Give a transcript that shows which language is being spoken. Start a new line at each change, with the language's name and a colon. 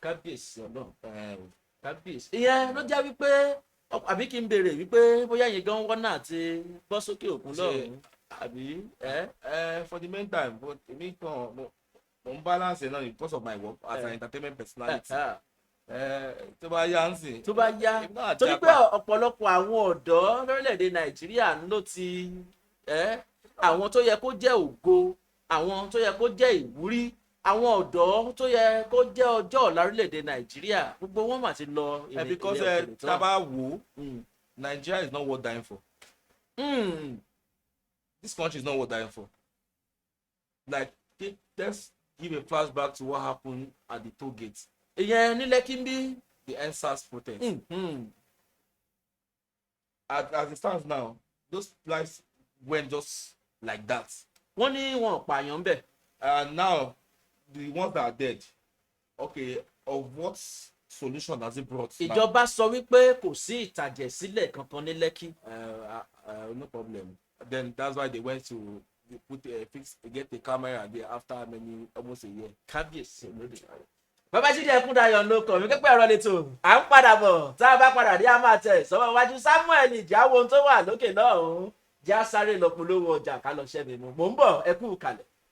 Yoruba: Kábíyèsí ọlọ́run kábíyèsí. ìyẹn ló jẹ́ wípé àbí kí n béèrè wípé bóyá yẹn gan wọ́n náà ti bọ́ sókè òkun lọ́rùn àbí.
English: For the meantime, but
Yoruba: èmi kan mo ń
English: balance náà because of my work as an entertainment personality.
Yoruba: Tó bá yá ń sìn. tó bá yá torí pé ọ̀pọ̀lọpọ̀ àwọn ọ̀dọ́ lórílẹ̀‐èdè nàìjíríà ló ti àwọn tó yẹ kó jẹ́ ògo àwọn tó yẹ kó jẹ́ ìwúrí àwọn ọ̀dọ́ tó yẹ kó jẹ́ ọjọ́ ọ̀la orílẹ̀‐èdè nàìjíríà gbogbo wọn mà ti lọ ilé
English: because
Yoruba: tá a bá wò ó
English: Nigeria is not worth dying for. This country is not worth dying for. Like, let's give a flashback to what happened at the toll gate.
Yoruba: ìyẹn ní Lẹ́kí ń bí.
English: The EndSARS protest. As it stands now, those lives went just like that.
Yoruba: wọ́n ní wọn pààyàn bẹ̀.
English: And now, the ones that are dead, okay, of what solution has it brought?
Yoruba: ìjọba sọ wípé kò sí ìtàjẹ̀sílẹ̀ kankan ní Lẹ́kí.
English: No problem. Then that's why they went to get a camera there after almost a year.
Yoruba: Kábíyèsí olóde. Babájídé Ẹkúndayọ̀ ló kọ̀ mí pẹ́pẹ́ ẹ̀rọ lẹ́tọ̀ à ń padà bọ̀ tá a bá padà dé a máa tẹ̀ sọ́wọ́ iwájú Samuel ìjáwó ohun tó wà lókè lọ́hùn-ún já sáré lọ polówó ọjà ká lọ ṣẹ́ mi mú mò ń bọ̀ ẹ kú kalẹ̀.